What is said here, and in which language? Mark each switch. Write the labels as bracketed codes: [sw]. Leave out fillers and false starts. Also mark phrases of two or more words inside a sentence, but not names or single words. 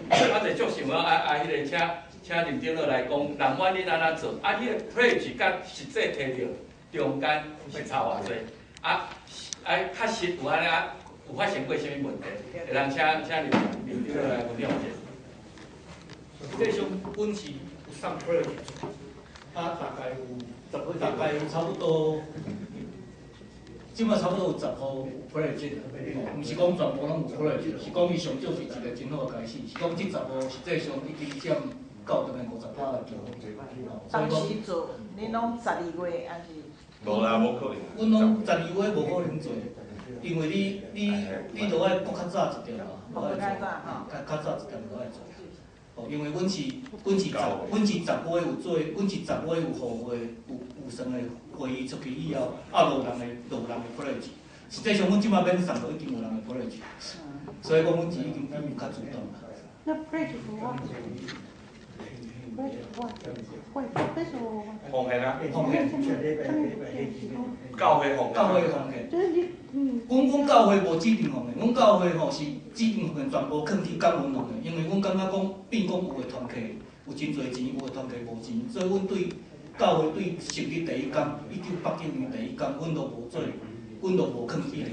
[nan] 我就足想要迄个请林长老来讲，人阮恁安怎做？迄个 pledge 甲实际摕着中间会差偌济？确实有安尼有发生过啥物问题？会当请林长老来分享者。实际上，阮是有送 pledge，大概有差不多，即摆差不多有10户有 pledge，毋是讲全部拢有 pledge， 是讲伊上少是一个真好的开始，是讲即10户实际上已经占到50%的比例。当时做，恁拢12月还是？无啦，无可能。阮拢12月无可能做。因为你落爱搁较早一点嘛，落爱做，较早一点落爱做。因为阮是10月有做，阮是10月有互会有算的会议出去以后，落人的 pledge。实际上，阮即摆免送到已经有人的 pledge， 所以讲阮是已经比较主动啦。 [en] 那 pledge for what? Pledge for what? Pledge for what? [nan] 奉献啊！奉献。教会奉献。就是你。阮教会无指定奉献，阮教会吼是指定奉献全部放伫感恩奉献，因为阮感觉讲，变讲有的团契有真侪钱，有的团契无钱，所以阮对教会对成立第一天，1989年第一天，阮都无做，阮都无放指定。